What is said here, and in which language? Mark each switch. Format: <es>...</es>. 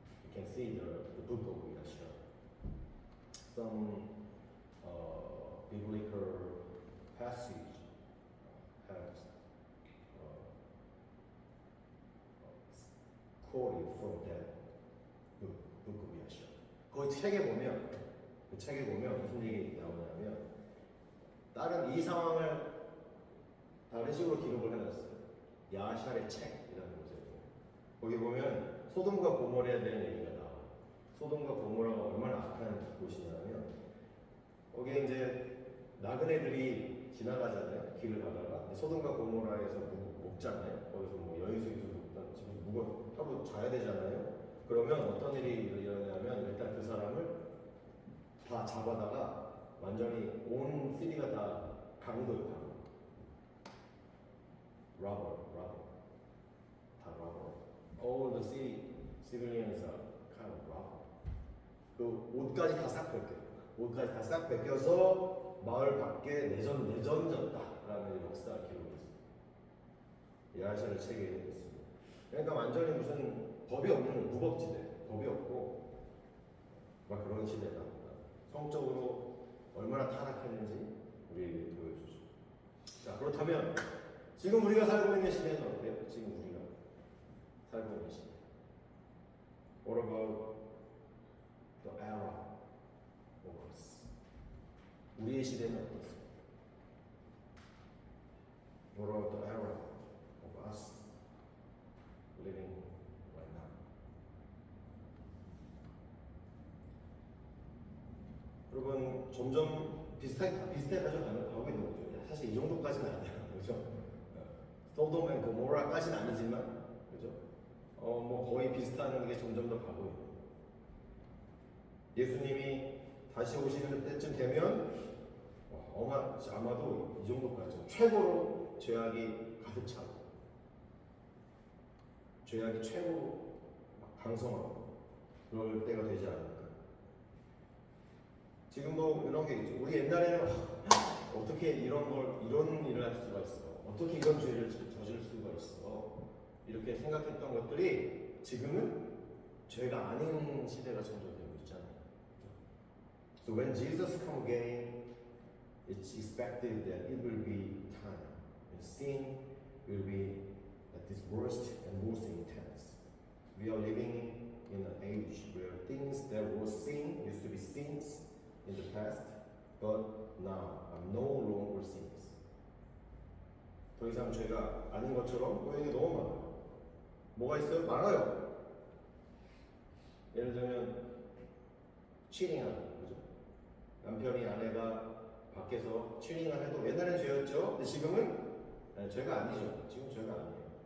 <en>You can see the Book of Yashar. Some biblical passage has quoted from that book of Yashar.</en> <ko>그 책에 보면 무슨 얘기 나오냐면 다른 이 상황을 다른 식으로 기록을 해놨어요. 야샬의 책이라는 곳에 거기 보면 소돔과 고모라에 대한 얘기가 나와요. 소돔과 고모라가 얼마나 악한 곳이냐면 거기에 이제 나그네들이 지나가잖아요. 길을 가다가 소돔과 고모라에서 먹잖아요. 거기서 뭐 여인수기도 먹던 집에서 하루 자야 되잖아요. 그러면 어떤 일이 일어나냐면 일단 그 사람을 다 잡아다가 완전히 온 시리가 다 강도예요. 강도.</ko> <en>Robber. 다 robber. All the civilians are kind of robber.</en> <ko>그 옷까지 다 싹 벗겨요. 옷까지 다 싹 벗겨서 마을 밖에 내던졌다라는 역사 기록이 있습니다. 야샤의 책에 있습니다. 그러니까 완전히 무슨 법이 없는 무법지대, 법이 없고 막 그런 시대다. 성적으로 얼마나 타락했는지 우리에게 보여주죠. 자, 그렇다면 지금 우리가 살고 있는 시대는 어때요? 지금 우리가 살고 있는 시대.</ko> <en>What about the era of us?</en> <ko>우리의 시대는 어떻습니까?</ko> <en>What about the era of us living right now?</en> <ko>여러분 점점 비슷하게 가져가고 있는 거죠. 사실 이 정도까지는 아니에요, 그렇죠? 소돔 앤 고모라까지는 아니지만, 그렇죠? 뭐 거의 비슷한 게 점점 더 가고 있고. 예수님이 다시 오시는 때쯤 되면 아마도 이 정도까지 최고로 죄악이 가득 차고, 죄악이 최고 강성하고 그럴 때가 되지 않을까. 지금도 이런 게 있죠. 우리 옛날에는 어떻게 이런 일을 할 수가 있어? 어떻게 이런 죄를 저질 수가 있어? 이렇게 생각했던 것들이 지금은 죄가 아닌 시대가 점점 되고 있잖아요.</ko> <en>So when Jesus come again, it's expected that it will be time, and sin will be at its worst and most intense. We are living in an age where things that were sin used to be sins in the past, but now are no longer sins.</en> <ko>더 이상 죄가 아닌 것처럼 보이는 게 너무 많아요. 뭐가 있어요? 많아요. 예를 들면 치링하는 거죠. 남편이 아내가 밖에서 치링을 해도 옛날엔 죄였죠. 근데 지금은 죄가 아니죠. 지금 죄가 아니에요.</ko>